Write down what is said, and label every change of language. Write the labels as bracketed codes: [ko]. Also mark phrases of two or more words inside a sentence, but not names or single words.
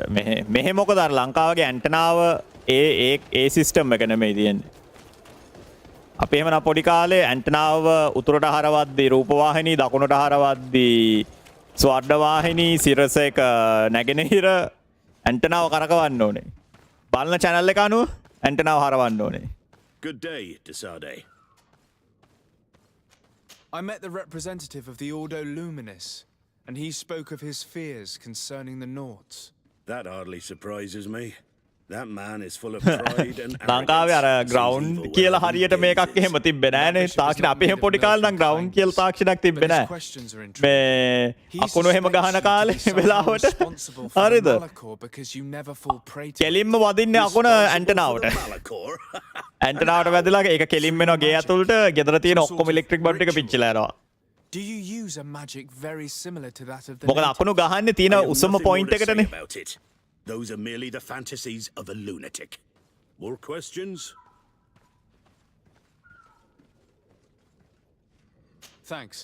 [si] මෙහෙ මොකද අර ලංකාවගේ ඇන්ටනාව ඒ සිස්ටම් එක නෙමෙයි තියෙන්නේ. අපි එහෙමනම් පොඩි කාලේ ඇන්ටනාව උතුරට හරවද්දී රූපවාහිනී දකුණට හරවද්දී ස්වර්ණවාහිනී සිරස එක නැගෙනහිර ඇන්ටනාව කරකවන්න ඕනේ. බලන channel එක අනුව ඇන්ටනාව හරවන්න ඕනේ. [en] Good day, Desade. I met the representative of the Ordo Luminis. and he spoke of his fears concerning the Nords. That hardly surprises me. That man is full of pride and [si] ලංකාවේ අර ග්‍රවුන්ඩ් කියලා හරියට මේකක් එහෙම තිබ්බේ නෑනේ. තාක්ෂණ අපේ එහෙම පොඩි කාලේ නම් ග්‍රවුන්ඩ් කියලා තාක්ෂණයක් තිබ්බේ නෑ. මේ අකුණු එහෙම ගහන කාලේ වෙලාවට හරිද? කෙලින්ම වදින්නේ අකුණ ඇන්ටනාවට. ඇන්ටනාවට වැදලා ඒක කෙලින්ම එනවා ගේ ඇතුළට. ගෙදර තියෙන ඔක්කොම [en] electric bulb [si] ටික පිච්චිලා යනවා. [en] Do you use a magic very similar to that of the [si] මොකද අකුණු ගහන්නේ තියෙන උසම පොයින්ට් එකටනේ. [en] Those are merely the fantasies of a lunatic. More questions? Thanks.